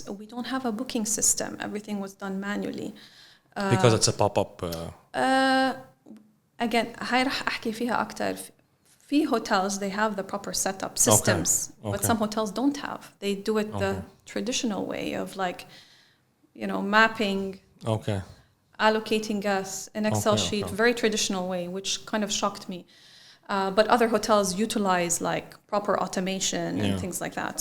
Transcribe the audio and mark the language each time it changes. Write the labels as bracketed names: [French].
[English] We don't have a booking system. Everything was done manually. Because it's a pop-up. Again, [Arabic] هاي رح أحكي فيها أكتر. [English] في hotels, they have the proper setup systems, but some hotels don't have. They do it the traditional way of like, you know, mapping allocating guests, an Excel sheet, very traditional way, which kind of shocked me. But other hotels utilize like proper automation and things like that.